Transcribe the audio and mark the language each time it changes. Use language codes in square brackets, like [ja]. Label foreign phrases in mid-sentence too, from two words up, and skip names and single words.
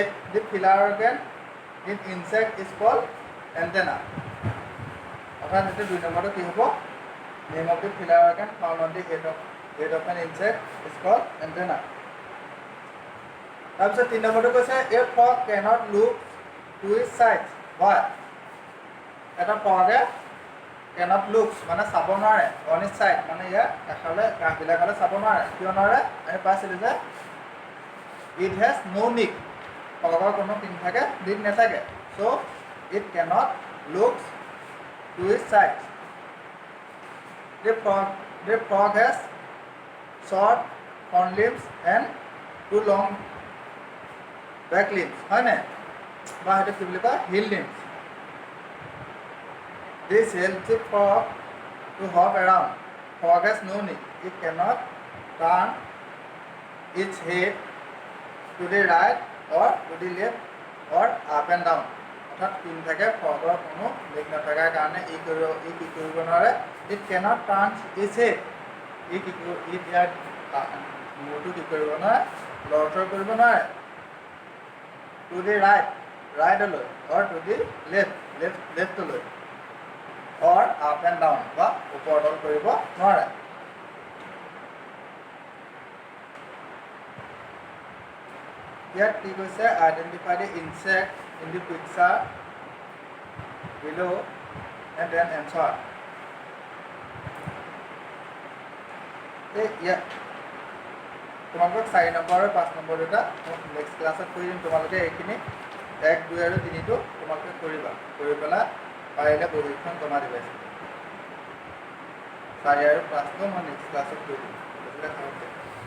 [en] The pillar organ in insect is called antenna. [as] অর্থাৎ এটা 2 নম্বরটো কি হ'ব? [en] Name of the pillar organ found on the head of an insect is called antenna. [as] তাৰপিছত 3 নম্বৰটো কৈছে [en] a frog cannot look to its sides. Why? [as] এটা ফ্ৰগে [en] cannot look [as] মানে চাব নোৱাৰে [en] on its side [as] মানে ইয়াৰ এফালে কাষবিলাকলে চাব নোৱাৰে। কিয় নোৱাৰে? আমি পাইছিলো যে [en] it has no neck. [as] ফ্ৰগৰ কোনো পিন থাকে, ডিক নাথাকে। [en] So it cannot look to its sides. The frog has short front limbs and 2 long back limbs. [as] হয় নাই? বা এটা কি বুলি কয়? [en] Hind limbs. This helps the frog to hop around. Frog has no neck. It cannot turn its head to the right or to the left or up and down. [as] অর্থাৎ পিন থাকে ফ্রগৰ কোনো লেগ নথকাৰ কাৰণে ই কি কৰিব নোৱাৰে। [en] It cannot turn its head. [as] ইয়াৰ মূৰটো কি কৰিব নোৱাৰে? লৰচৰ কৰিব নোৱাৰে। [en] To the right [as] লৈ [en] or to the left [as] লৈ [en] or up and down [as] বা ওপৰতল কৰিব নোৱাৰে। ইয়াত কি কৈছে? [en] Identify the insect in the picture below and then answer. [as] তোমালোকক 4 নম্বৰ আৰু 5 নম্বৰ দুটা [en] next class [as] কৰি দিম। তোমালোকে এইখিনি 1, 2 আৰু 3টো তোমালোকে কৰিবা। কৰি পেলাই পাৰিলে বহীখন জমা দিবা। 4 আৰু 5টো মই [en] next class [as] কৰি দিম।